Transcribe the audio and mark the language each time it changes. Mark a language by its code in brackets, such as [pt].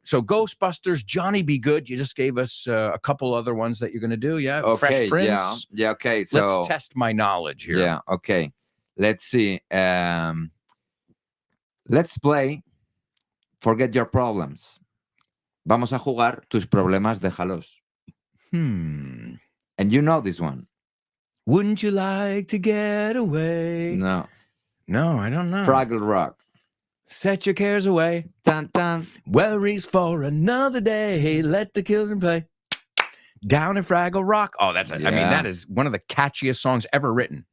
[en] So Ghostbusters, Johnny Be Good. You just gave us a couple other ones that you're going to do. Yeah. Okay, Fresh Prince. Yeah, okay. So let's test my knowledge here. Yeah, okay. Let's see. Let's play Forget Your Problems. [es] Vamos a jugar Tus Problemas, déjalos. [en] And you know this one. Wouldn't you like to get away? No. No, I don't know. Fraggle Rock. Set your cares away. Dun, dun. Worries for another day. Let the children play. Down in Fraggle Rock. Oh, I mean, that is one of the catchiest songs ever written.